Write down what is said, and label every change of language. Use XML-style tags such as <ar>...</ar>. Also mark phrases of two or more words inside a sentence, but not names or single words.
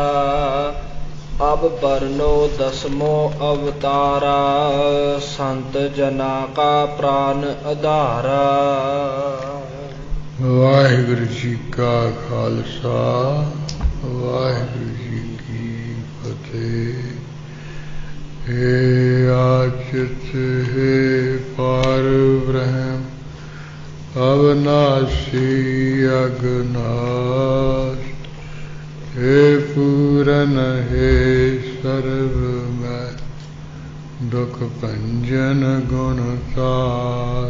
<pa>ਅਬ ਵਰਨੋ ਦਸਮੋ ਅਵਤਾਰਾ। ਸੰਤ ਜਨਾ ਕਾ ਪ੍ਰਾਨ ਆਧਾਰਾ। ਵਾਹਿਗੁਰੂ ਜੀ ਕਾ ਖਾਲਸਾ, ਵਾਹਿਗੁਰੂ ਜੀ ਕੀ ਫਤਿਹ। ਹੇ ਅਚੁਤ ਹੇ ਪਾਰ ਬ੍ਰਹਮ ਅਬਿਨਾਸੀ ਅਘਨਾਸ। ਹੇ ਪੂਰਨ ਹੇ ਸਰਬਮੈ ਦੁਖ ਭੰਜਨ ਗੁਣਤਾਸ।</pa>